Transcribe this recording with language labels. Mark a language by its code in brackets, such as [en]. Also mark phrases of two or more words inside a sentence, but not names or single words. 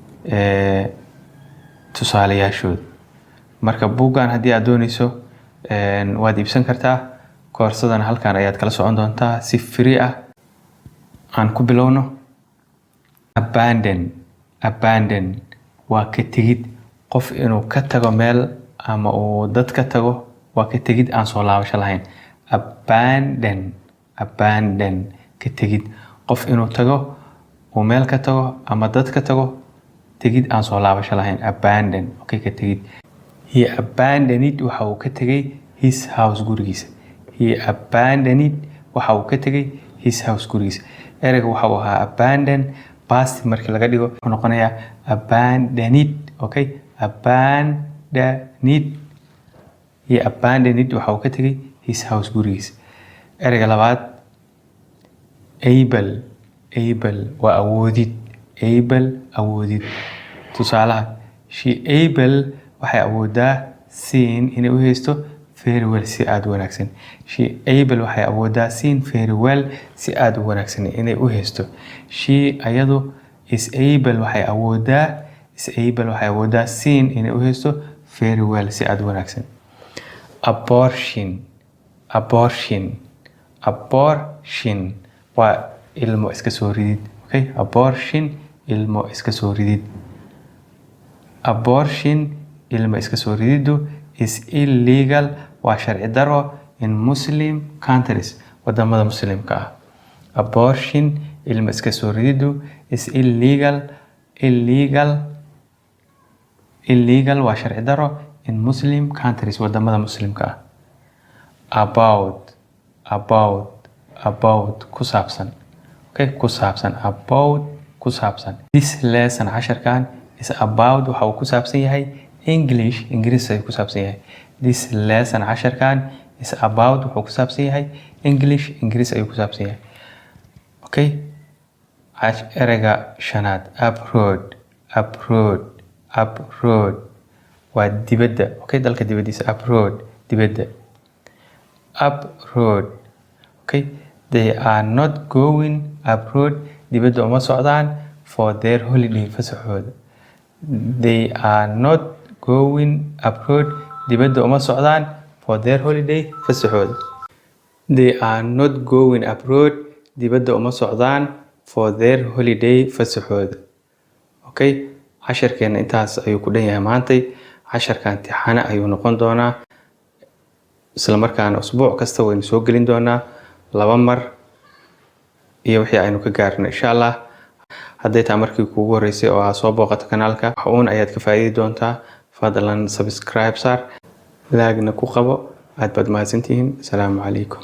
[so] tusaalayaashood marka buugan haddii aad doonayso waad iibsan kartaa koorsadan halkan ayaad kala socon doontaa si free ah aan ku bilowno abandon waa ka tegid qof inuu ka tago meel ama uu dad ka tago waa ka tegid aan soo laabasho lahayn abandon ka tegid qof inuu tago uu meel ka tago ama dad ka tago tegid aan soo laabasho lahayn abandon okay ka tegid [en] he abandoned [so] waxa uu ka tegay [en] his house [so] gurigiisa [en] he abandoned [so] waxa uu ka tegay [en] his house [so] gurigiisa ereyga waxa uu ahaa abandon past markii laga dhigo wuxuu noqonayaa [en] abandoned okay abandoned he abandoned [so] waxa uu ka tegay [en] his house [so] gurigiisa ereyga labaad able waa awoodid awoodid tusaalaha [en] she able [so] waxay awoodaa seen inay u haysto [en] very well [so] si aad wanaagsan [en] she able [so] waxay awoodaa seen [en] very well [so] si aad wanaagsan inay u haysto she ayadu [en] is able [so] waxay awoodaa seen inay u haysto [en] very well [so] si aad wanaagsan abortion waa ilmo iska soo ridid okay abortion ilmo iska soo ridid abortion ilmo iska soo rididu [en] is illegal [so] waa sharci daro [en] in Muslim countries [so] wadamada muslimka ah abortion ilmo iska soo rididu [en] is illegal [so] waa sharci daro [en] in Muslim countries [so] wadamada muslimka ah about ku saabsan okay ku saabsan about ku saabsan [en] this lesson [so] casharkan [en] is about [so] waxa uu ku saabsan yahay English ay ku saabsan yahay [en] this lesson [so] casharkan [en] is about [so] wuxuu ku saabsan yahay English ay ku saabsan yahay okay ereyga shanaad abroad waa dibadda okay dalka dibadiisa dibadda okay [en] they are not going abroad [so] dibadda uma socdaan [en] for their holiday [so] fasaxooda [en] they are not going abroad [so] dibadda uma socdaan [en] for their holiday [so] fasaxooda [en] they are not going abroad [so] dibadda uma socdaan [en] for their holiday [so] fasaxooda okay casharkeena intaas ayuu ku dhan yahay maantay casharkan imtixaan ayuu noqon doonaa isla markaana usbuuc kasta waynu soo gelin doonaa 2 mar iyo wixii aynu ka gaarno [ar] إن شاء الله [so] hadday taa markii kuugu horeysay oo aad soo booqato kanaalka waxuun ayaad ka faa'iidi doontaa fadlan subscribe saar laagna ku qabo aad baad mahadsantihiin [ar] السلام عليكم